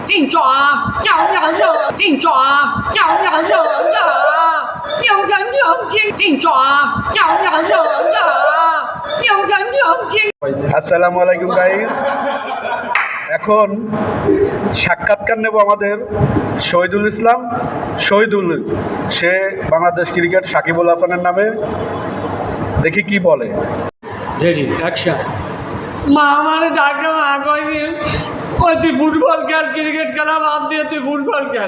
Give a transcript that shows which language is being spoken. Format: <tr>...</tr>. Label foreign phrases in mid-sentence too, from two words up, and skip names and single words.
<ar>紧抓，要让人，紧抓，要让人呀，要让人紧抓，要让人呀，要让人。 السلام عليكم গাইস।</ar> <bn>এখন সাক্ষাৎকার নেব আমাদের শহীদুল ইসলাম। শহীদুল সে বাংলাদেশ ক্রিকেট সাকিবুল হাসানের নামে, দেখি কি বলে।</bn> <en>ready action.</en> <bn>মা মানে ডাকে মা কয়নি ওই তুই ফুটবল খেল, ক্রিকেট খেলা বাদ দিয়ে তুই ফুটবল খেল।</bn>